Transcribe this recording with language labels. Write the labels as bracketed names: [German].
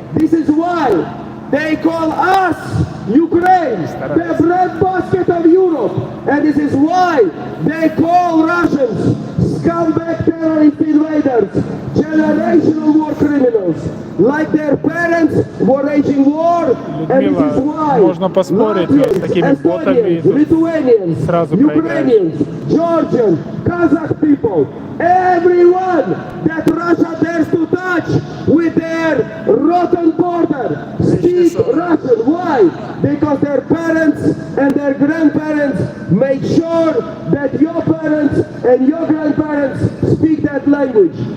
[English] This is why they call us, Ukraine, the breadbasket of Europe. And this is why they call Russians scumbag terrorist invaders, generational war criminals. Like their parents were waging war, and this is why [Russian] можно поспорить, но с такими ботами [English] Estonians, Lithuanians, [Russian] сразу проиграешь. [English] Ukrainians, Georgian, Kazakh people, everyone that Russia dares to touch with their rotten border speak Russian. Why? Because their parents and their grandparents made sure that your parents and your grandparents speak that language.